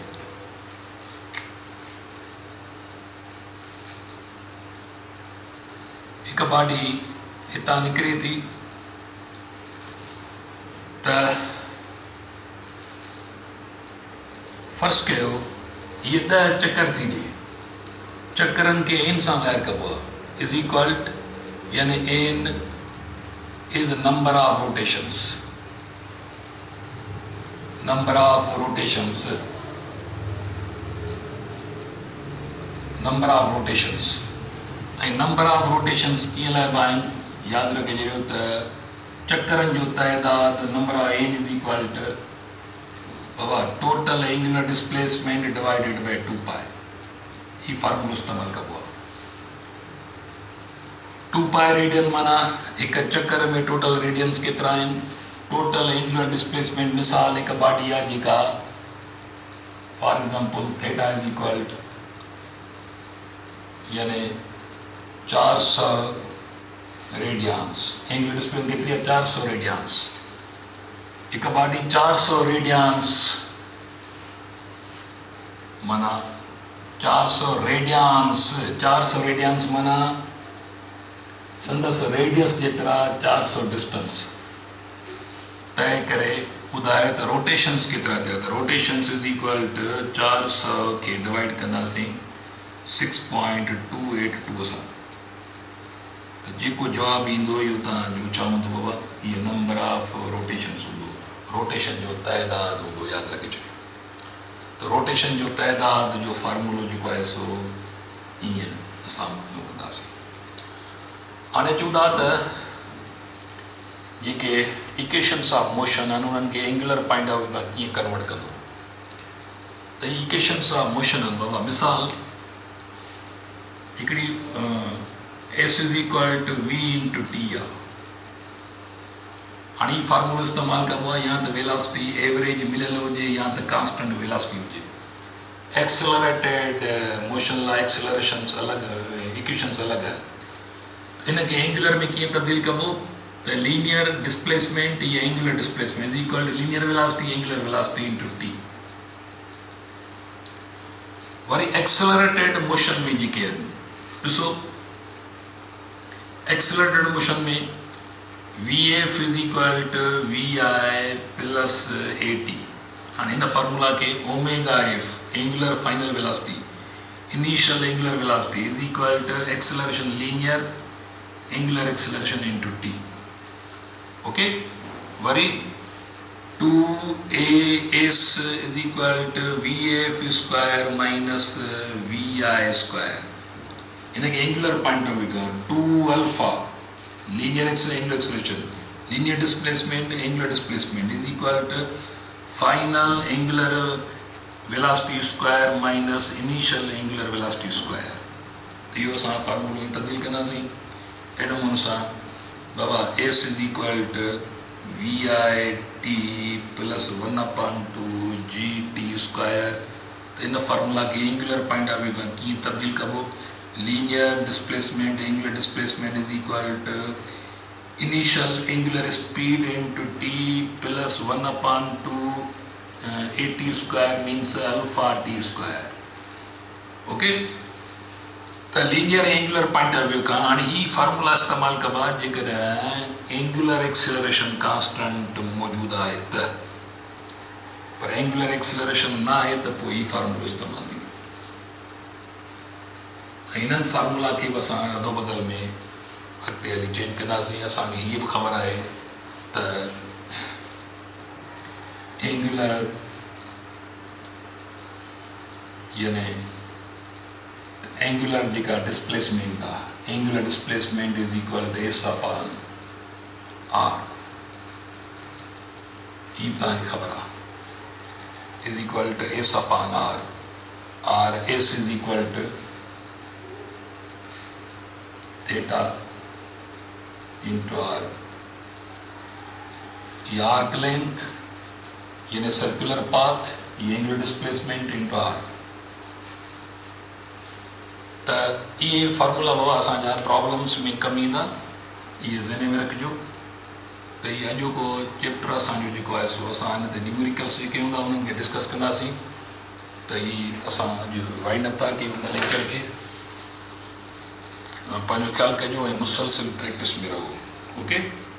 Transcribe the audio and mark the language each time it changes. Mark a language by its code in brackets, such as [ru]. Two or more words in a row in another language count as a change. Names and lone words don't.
[sd] हिकु बॉडी हितां निकिरे थी त फर्ज़ कयो हीअ 10 चकर थी ॾिए चकरनि खे एन सां ज़ाहिर कबो आहे [en] is equal [sd] यानी [en] N is the number of rotations number of rotations [sd] ऐं [en] number of rotations [sd] कीअं लाइबा आहिनि यादि रखिजो त चकरनि जो तइदाद [en] number of N is equal to [sd] बाबा [en] total angular displacement divided by 2 pi [sd] ही फार्मूलो इस्तेमालु कबो आहे 2 पाए रेडियन माना एक चक्कर में [en] total radians [sd] केतिरा आहिनि [en] total angular displacement [sd] मिसाल एक बॉडी आहे जेका [en] for example theta is equal to [sd] यानी [en] 400 radians angular displacement [sd] केतिरी आहे 400 रेडियंस एक बॉडी 400 रेडियंस माना 400 रेडियंस माना संदस रेडियस जेतिरा 400 डिस्टेंस तय करे ॿुधायो त रोटेशंस केतिरा थिया त [en] rotations is equal to 400 [sd] खे डिवाइड कंदासीं 6.282 सां त जेको जवाबु ईंदो इहो तव्हांजो छा हूंदो बाबा इहो [en] number of rotations [sd] हूंदो रोटेशन जो तइदाद हूंदो यादि रखे छॾियो त रोटेशन जो तइदाद जो फार्मूलो जेको आहे सो ईअं असां कंदासीं हाणे चऊं था त जेके [en] equations of motion [sd] आहिनि उन्हनि खे [en] angular point of view [sd] खां कीअं कन्वर्ट कंदो त [en] equations of motion [sd] आहिनि बाबा मिसाल हिकिड़ी [en] S is equal to V into T [sd] आहे हाणे ही फार्मूलो इस्तेमालु कबो आहे या त [en] velocity average [sd] मिलियल हुजे या त [en] constant velocity [sd] हुजे [en] accelerated motion [sd] लाइ एक्सेलरेशन्स अलॻि इक्वेशन्स अलॻि आहे इनके एंगुलर में कीअं तब्दील कबो त [en] linear displacement [sd] या [en] angular displacement is equal to linear velocity angular velocity into T [sd] वरी [en] accelerated motion [sd] में जेके आहिनि ॾिसो [en] accelerated motion [sd] में [en] VF is equal to VI plus AT [sd] हाणे हिन फार्मूला खे [en] omega F angular final velocity initial angular velocity is equal to acceleration linear angular acceleration into t okay [sd] वरी [en] 2as is equal to vf square minus vi square इनके angular point of view 2 alpha linear angular acceleration linear displacement angular displacement is equal to final angular velocity square minus initial angular velocity square माइनस इनिशियल एंगुलर वेलोसिटी स्क्वायर [sd] तो इहो असां फार्मूलो तब्दील कंदासीं एडो अनुसार बाबा [en] S is equal to VI T plus 1/2 GT square [sd] तो इन फार्मूला के [en] angular point of view [sd] खां कीअं तब्दील कबो [en] linear displacement angular displacement is equal to initial angular speed into T plus 1/2 AT square means alpha T square okay [sd] त [en] linear angular point of view [sd] का हाणे ही फार्मूला इस्तेमाल कबा जेकॾहिं [en] angular acceleration constant [sd] मौजूद आहे त, पर [en] angular acceleration [sd] ना आहे त पोइ ही फार्मूलो इस्तेमाल थींदो। इन्हनि फार्मूला खे बि असां अदो बदल में अॻिते हली चेंज कंदासीं। असांखे हीअ बि ख़बर आहे त एंगुलर यानी एंगुलर जेका डिस्प्लेसमेंट आहे, [en] angular displacement is equal to S upon R, [sd] ही तव्हांखे ख़बर आहे, [en] is equal to S upon R, R S is equal to theta into R. ये arc length यानी circular path, ये angular displacement into R. [sd] तो ये फार्मूला बाबा असांजा प्रॉब्लम्स में कम ईंदा, ये ज़हन में रखिजो। तो ये अॼोको चैप्टर असांजो जेको आहे सो असां हिन ते न्यूमेरिकल्स जेके हूंदा उन्हनि खे डिस्कस कंदासीं। त ही असांजो वाइंड अप था कयूं हुन लेक्चर खे। पंहिंजो ख्यालु कजो ऐं मुसलसिल प्रैक्टिस में रहो।